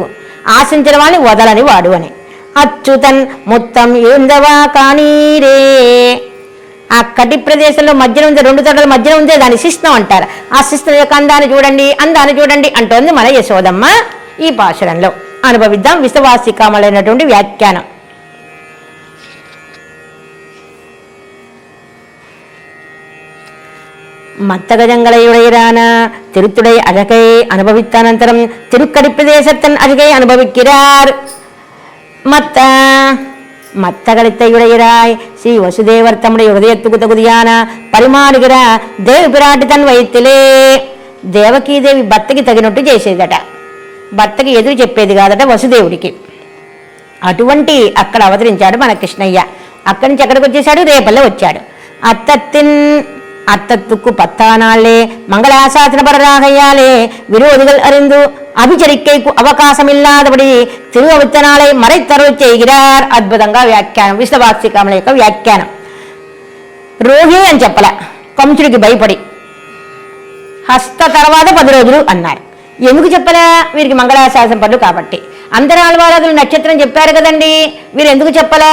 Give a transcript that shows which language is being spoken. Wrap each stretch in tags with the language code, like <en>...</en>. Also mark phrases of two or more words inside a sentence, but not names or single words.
<te>ఆశించిన వాళ్ళని వదలని వాడు అని.</te> <ta>அச்சுதன் முத்தம் ஏந்தவா காணீரே.</ta> <te>ఆ కటి ప్రదేశంలో మధ్యన ఉంది, 2 తొడల మధ్యన ఉందే దాన్ని శిష్ణం అంటారు. ఆ శిష్ణం యొక్క అందాన్ని చూడండి అంటోంది మన యశోదమ్మ ఈ పాశురంలో. అనుభవిద్దాం విశ్వవాసికామలైనటువంటి వ్యాఖ్యానం.</te> <ta>மத்தகஜங்களையுடையரான திருத்துடை அழகை அனுபவித்தானந்தரம் திருக்கடி பிரதேசத்தன் அழகை அனுபவிக்கிறார். மத்தகழித்தையுடையராய் ஸ்ரீ வசுதேவர் தம்முடைய ஹிருதயத்துக்கு தகுதியான பரிமாணிகிற தேவி பிராட்டி தன் வயத்திலே.</ta> <te>దేవకీదేవి భర్తకి తగినట్టు చేసేదట. భర్తకి ఎదురు చెప్పేది కాదట వసుదేవుడికి. అటువంటి అక్కడ అవతరించాడు మన కృష్ణయ్య. అక్కడి నుంచి ఎక్కడికి వచ్చేసాడు? రేపల్లె వచ్చాడు.</te> <ta>அத்தத்துக்கு 10 நாளே மங்களாசாசன பரராகையாலே விரோதிகள் அறிந்து அபிச்சரிக்கைக்கு அவகாசம் இல்லாதபடி திருவவித்தனாலை மறைத்தருள் செய்கிறார்.</ta> <te>అద్భుతంగా వ్యాఖ్యానం విశ్వవాసికామల యొక్క వ్యాఖ్యానం. రోహిణి అని చెప్పల, కంసుడికి భయపడి. హస్త తర్వాత 10 రోజులు అన్నారు. ఎందుకు చెప్పలా? వీరికి మంగళాశాసన పనులు కాబట్టి. అందరు ఆళ్వారాదులు నక్షత్రం చెప్పారు కదండి, వీరు ఎందుకు చెప్పలా?</te>